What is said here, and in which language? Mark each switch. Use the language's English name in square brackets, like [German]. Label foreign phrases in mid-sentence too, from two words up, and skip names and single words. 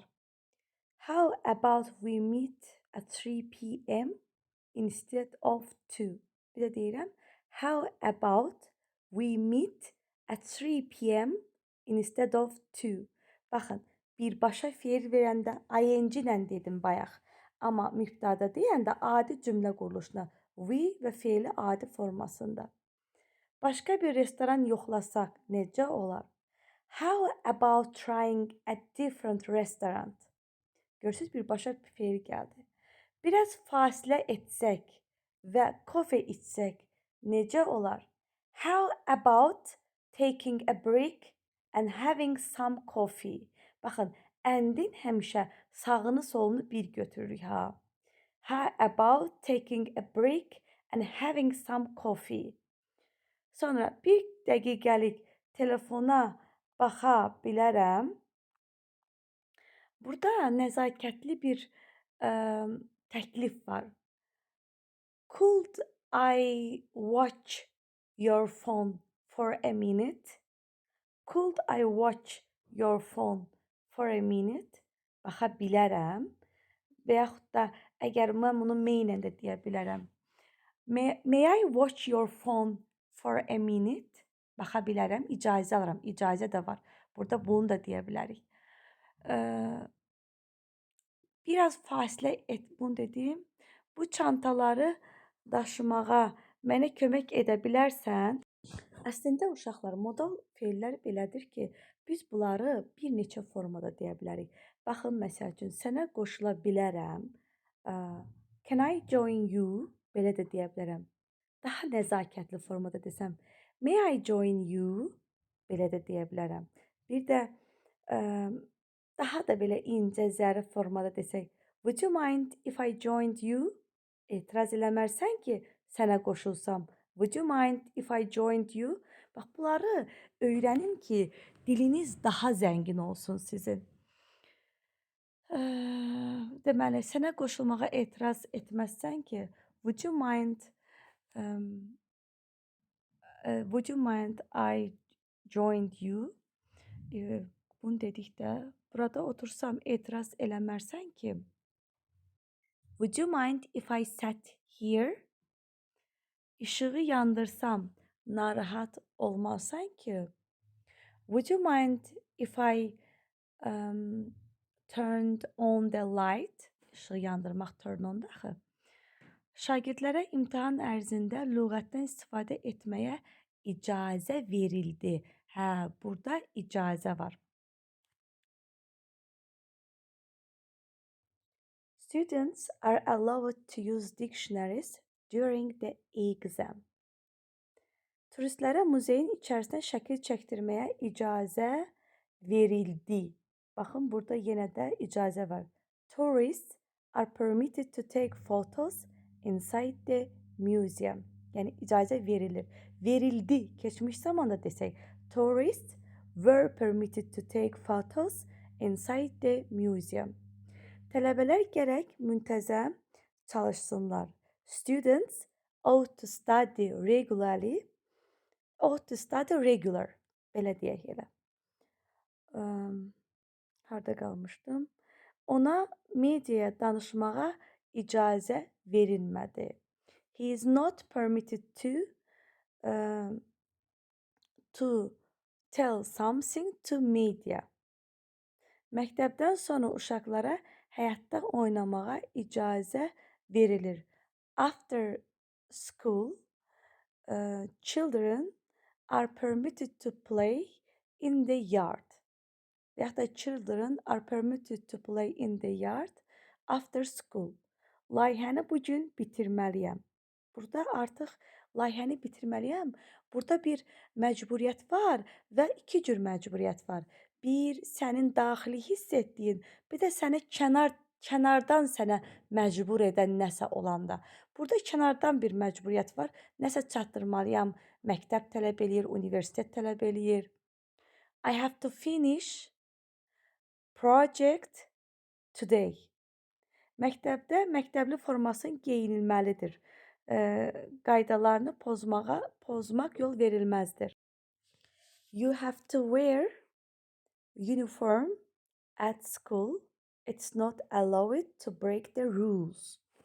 [English] How about we meet at 3 p.m. instead of 2? [Azerbaijani] Bir də deyirəm. [English] How about we meet at 3 p.m. instead of 2? [Azerbaijani] Baxın, birbaşa fe'l verəndə ing ilə dedim bayaq. Amma mübtəda deyəndə adi cümlə quruluşuna we və fe'li adi formasında. Başqa bir restoran yoxlasaq necə olar? [English] How about trying a different restaurant? [Azerbaijani] Görürsüz, birbaşa fe'l gəldi. Biraz fasilə etsək və kofe içsək necə olar? [English] How about taking a break and having some coffee? [Azerbaijani] Baxın, əndin həmişə sağını solunu bir götürürük ha. [English] How about taking a break and having some coffee? [Azerbaijani] Sonra bir dəqiqəlik telefona baxa bilərəm. Burada nəzakətli bir təklif var. [English] Could I watch your phone for a minute? Could I watch your phone for a minute? [Azerbaijani] Baxa bilərəm. Və yaxud da əgər mən bunu meynən də deyə bilərəm. [English] May I watch your phone for a minute? [Azerbaijani] Baxa bilərəm, icazə alıram. İcazə də var. Burada bunu da deyə bilərik. Biraz fasilə et, bunu dedim. Bu çantaları daşımağa mənə kömək edə bilərsən? Əslində uşaqlar, modal fe'llər belədir ki, biz bunları bir neçə formada deyə bilərik. Baxın, məsəl üçün, sənə qoşula bilərəm. [English] Can I join you? [Azerbaijani] Belə də deyə bilərəm. Daha nəzakətli formada desəm, [English] may I join you? [Azerbaijani] Belə də deyə bilərəm. Bir də daha da belə incə zərif formada desək, [English] would you mind if I joined you? [Azerbaijani] Etiraz eləmərsən ki, sənə qoşulsam. [English] Would you mind if I joined you? [Azerbaijani] Bax, bunları öyrənin ki, diliniz daha zəngin olsun sizin. Deməli, sənə qoşulmağa etiraz etməzsən ki, [English] would you mind I joined you? [Azerbaijani] Bunu dedikdə, burada otursam etiraz eləmərsən ki, [English] would you mind if I sat here? [Azerbaijani] İşığı yandırsam narahat olmazsan ki, [English] would you mind if I turned on the light? [Azerbaijani] İşığı yandırmaq [English] turn on [Azerbaijani] daxı. Şagirdlərə imtahan ərzində lüğətdən istifadə etməyə icazə verildi. Hə, burada icazə var. [English] Students are allowed to use dictionaries during the exam. [Azerbaijani] Turistlərə muzeyin içərisində şəkil çəkdirməyə icazə verildi. Baxın, burada yenə də icazə var. [English] Tourists are permitted to take photos inside the museum. [Azerbaijani] Yəni, icazə verilir. Verildi, keçmiş zamanda desək. [English] Tourists were permitted to take photos inside the museum. [Azerbaijani] Tələbələr gərək müntəzəm çalışsınlar. [English] Students ought to study regularly. Ought to study regular. [Azerbaijani] Belə deyək elə. Harda qalmışdım? Ona mediaya danışmağa icazə verilmədi. [English] He is not permitted to tell something to media. [Azerbaijani] Məktəbdən sonra uşaqlara həyatda oynamağa icazə verilir. [English] After school, children are permitted to play in the yard. [Azerbaijani] Və yaxud da [English] children are permitted to play in the yard after school. [Azerbaijani] Layihəni bugün bitirməliyəm. Burada artıq layihəni bitirməliyəm. Burada bir məcburiyyət var və iki cür məcburiyyət var. Bir, sənin daxili hiss etdiyin, bir də səni kənardan sənə məcbur edən nəsə olanda. Burada kənardan bir məcburiyyət var. Nəsə çatdırmalıyam. Məktəb tələb eləyir, universitet tələb eləyir. [English] I have to finish project today. [Azerbaijani] Məktəbdə məktəbli formasın geyinilməlidir. Qaydalarını pozmaq yol verilməzdir. [English] You have to wear uniform at school. It's not allowed to break the rules.